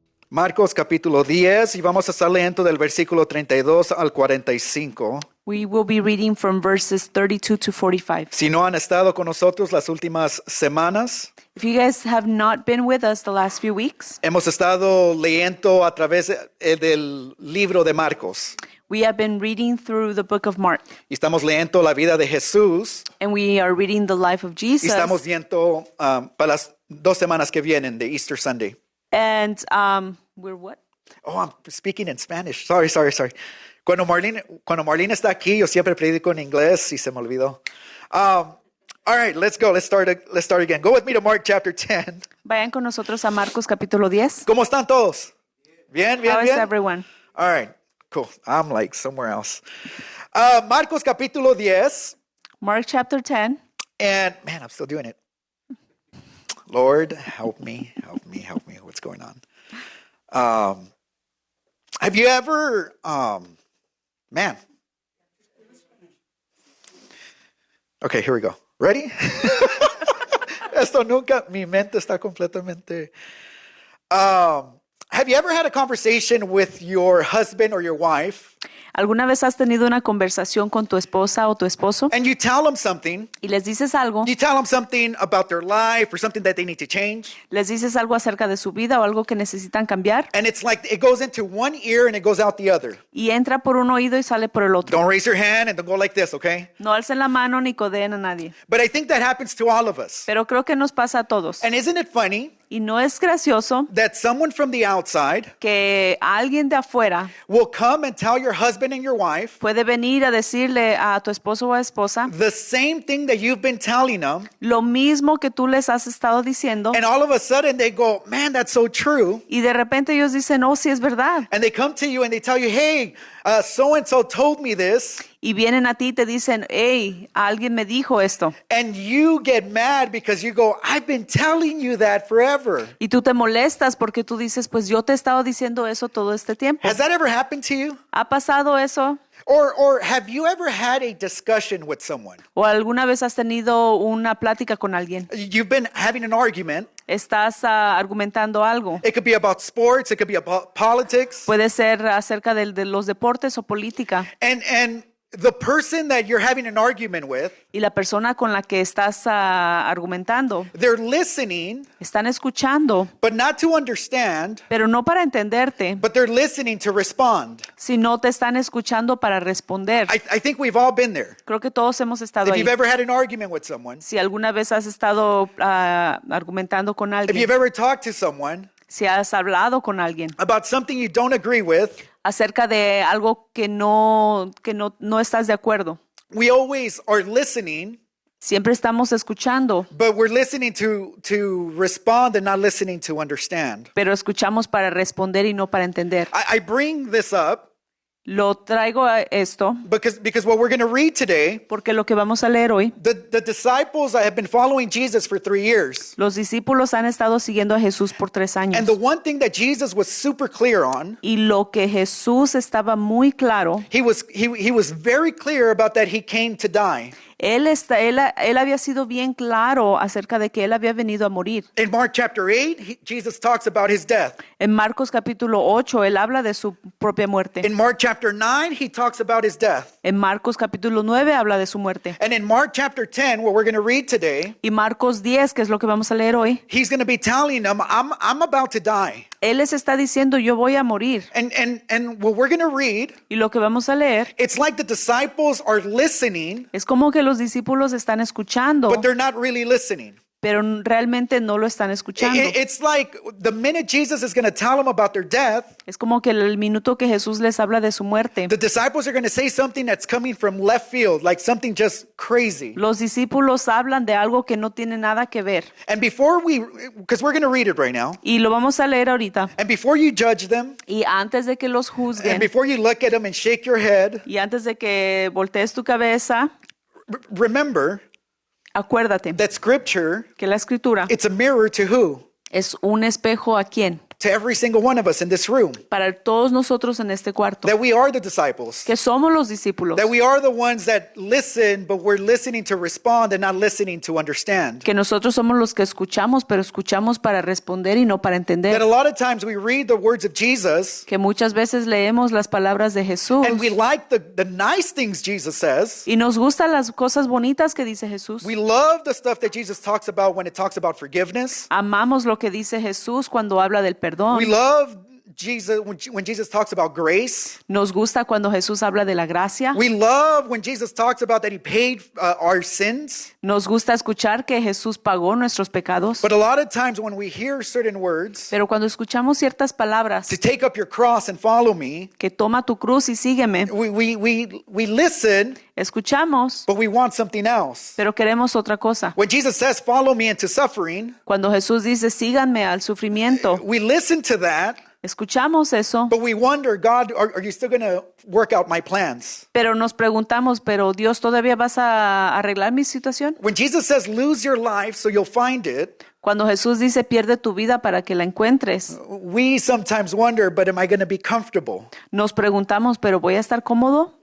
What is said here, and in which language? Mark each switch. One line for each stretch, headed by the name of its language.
Spanish: Marcos capítulo 10 y vamos a estar leyendo del versículo 32 al 45.
English: We will be reading from verses 32 to 45.
Spanish: Si no han estado con nosotros las últimas semanas,
English: If you guys have not been with us the last few weeks,
Spanish: hemos estado leyendo a través del libro de Marcos.
English: we have been reading through the book of Mark,
Spanish: Y estamos leyendo la vida de Jesús
English: and we are reading the life of
Spanish: y
English: Jesus.
Spanish: estamos viendo para las 2 semanas que vienen de
English: Easter Sunday. And we're what? Oh, I'm speaking in Spanish. Sorry.
Spanish: Cuando Marlene está aquí, yo siempre predico en inglés y se me olvidó.
English: All right, let's go. Let's start again. Go with me to Mark chapter 10.
Spanish: Vayan con nosotros a Marcos capítulo 10. ¿Cómo están todos? Bien.
English: How is everyone? All right, cool. I'm like somewhere else.
Spanish: Marcos capítulo 10.
English: Mark chapter 10. And man, I'm still doing it. Lord, help me. What's going on? Have you ever, man. Okay, here we go. Ready?
Spanish: Esto nunca, mi mente está completamente.
English: Have you ever had a conversation with your husband or your wife?
Spanish: ¿Alguna vez has tenido una conversación con tu esposa o tu esposo
English: And you tell them something.
Spanish: y les dices algo?
English: You tell them something about their life or something that they need to change.
Spanish: ¿Les dices algo acerca de su vida o algo que necesitan cambiar?
English: And it's like it goes into one ear and it goes out the other.
Spanish: Y entra por un oído y sale por el otro.
English: Don't raise your hand and don't go like this, okay?
Spanish: No alcen la mano ni codeen a nadie.
English: But I think that happens to all of us.
Spanish: Pero creo que nos pasa a todos.
English: And isn't it funny
Spanish: Y no es gracioso
English: that someone from the outside
Spanish: que alguien de afuera
English: will come and tell your husband and your wife
Spanish: puede venir a decirle a tu esposo o esposa
English: the same thing that you've been telling them,
Spanish: lo mismo que tú les has estado diciendo,
English: and all of a sudden they go, man, that's so true.
Spanish: y de repente ellos dicen, oh, sí es verdad.
English: And they come to you and they tell you, hey, so-and-so told me this.
Spanish: Y vienen a ti y te dicen, hey, alguien me dijo esto.
English: And you get mad because you go, I've been telling you that forever.
Spanish: Y tú te molestas porque tú dices, pues yo te he estado diciendo eso todo este tiempo.
English: Has that ever happened to you?
Spanish: ¿Ha pasado eso?
English: Or have you ever had a discussion with someone?
Spanish: ¿O alguna vez has tenido una plática con alguien?
English: You've been having an argument.
Spanish: Estás argumentando algo.
English: It could be about sports. It could be about politics.
Spanish: Puede ser acerca de los deportes o política.
English: And the person that you're having an argument with,
Spanish: Y la persona con la que estás argumentando,
English: they're listening,
Spanish: están escuchando,
English: but not to understand,
Spanish: pero no para entenderte,
English: but they're listening to respond.
Spanish: sino te están escuchando para responder.
English: I think we've all been there.
Spanish: Creo que todos hemos estado
English: If
Spanish: ahí.
English: you've ever had an argument with someone,
Spanish: Si alguna vez has estado argumentando con
English: if
Spanish: alguien,
English: you've ever talked to someone
Spanish: si has hablado con alguien
English: about something you don't agree with,
Spanish: acerca de algo que no estás de acuerdo,
English: we always are listening,
Spanish: siempre estamos escuchando,
English: but we're listening to respond and not listening to understand.
Spanish: pero escuchamos para responder y no para entender.
English: I bring this up
Spanish: Lo traigo a esto
English: because what we're going to read today,
Spanish: porque lo que vamos a leer hoy,
English: the disciples have been following Jesus for 3 years.
Spanish: los discípulos han estado siguiendo a Jesús por 3 años.
English: And the one thing that Jesus was super clear on,
Spanish: Y lo que Jesús estaba muy claro,
English: he was very clear about that he came to die.
Spanish: él había sido bien claro acerca de que él había venido a morir.
English: In Mark chapter 8, Jesus talks about his death.
Spanish: En Marcos capítulo 8, él habla de su propia muerte.
English: In Mark chapter 9, he talks about his death.
Spanish: En Marcos capítulo 9 habla de su muerte.
English: And in Mark chapter 10, what we're going to read today,
Spanish: Y Marcos 10, que es lo que vamos a leer hoy,
English: he's going to be telling them, I'm about to die.
Spanish: él les está diciendo, yo voy a morir.
English: And what we're going to read,
Spanish: Y lo que vamos a leer
English: it's like the disciples are listening,
Spanish: es como que los discípulos están escuchando,
English: but they're not really listening.
Spanish: pero realmente no lo están escuchando.
English: It's like the minute Jesus is going to tell them about their death,
Spanish: Es como que el minuto que Jesús les habla de su muerte,
English: the disciples are going to say something that's coming from left field, like something just crazy.
Spanish: los discípulos hablan de algo que no tiene nada que ver.
English: And before because we're going to read it right now,
Spanish: Y lo vamos a leer ahorita.
English: and before you judge them,
Spanish: Y antes de que los
English: and
Spanish: juzguen,
English: before you look at them and shake your head,
Spanish: y antes de que voltees tu cabeza,
English: remember
Spanish: acuérdate
English: that scripture,
Spanish: que la escritura
English: it's a mirror to who?
Spanish: es un espejo a quién,
English: to every single one of us in this room
Spanish: para todos nosotros en este cuarto,
English: that we are the disciples,
Spanish: que somos los discípulos,
English: that we are the ones that listen, but we're listening to respond and not listening to understand.
Spanish: que nosotros somos los que escuchamos, pero escuchamos para responder y no para
English: That
Spanish: entender.
English: a lot of times we read the words of Jesus
Spanish: Que muchas veces leemos las palabras de Jesús
English: and we like the nice things Jesus says.
Spanish: y nos gustan las cosas bonitas que dice Jesús.
English: We love the stuff that Jesus talks about when it talks about forgiveness.
Spanish: Amamos lo que dice Jesús cuando habla del perdón.
English: We love Jesus when Jesus talks about grace.
Spanish: Nos gusta cuando Jesús habla de la gracia.
English: We love when Jesus talks about that he paid our sins.
Spanish: Nos gusta escuchar que Jesús pagó nuestros pecados.
English: But a lot of times when we hear certain words,
Spanish: Pero cuando escuchamos ciertas palabras,
English: to take up your cross and follow me,
Spanish: que toma tu cruz y sígueme,
English: we listen,
Spanish: escuchamos,
English: but we want something else.
Spanish: pero queremos otra cosa.
English: When Jesus says, follow me into suffering,
Spanish: Cuando Jesús dice, síganme al sufrimiento,
English: we listen to that,
Spanish: escuchamos eso,
English: but we wonder, God, are you still going to work out my plans?
Spanish: pero nos preguntamos, ¿pero Dios todavía vas a arreglar mi situación?
English: When Jesus says, lose your life so you'll find it,
Spanish: Cuando Jesús dice, pierde tu vida para que la encuentres,
English: we sometimes wonder, but am I going to be comfortable?
Spanish: nos preguntamos, ¿pero voy a estar cómodo?